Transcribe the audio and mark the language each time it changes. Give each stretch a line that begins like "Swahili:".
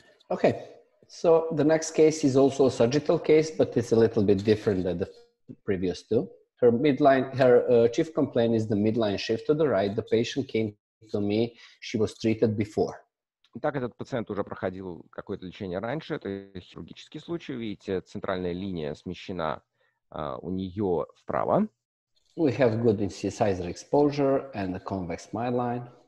English: Okay, so the next case is also a sagittal case, but it's a little bit different than the previous two. Her chief complaint is the midline shift to the right. The patient came to me, she was treated before.
Russian: Итак, этот пациент уже проходил какое-то лечение раньше. Это хирургический случай. Видите, центральная линия смещена у нее вправо.
English: We have good incisor exposure and a convex midline.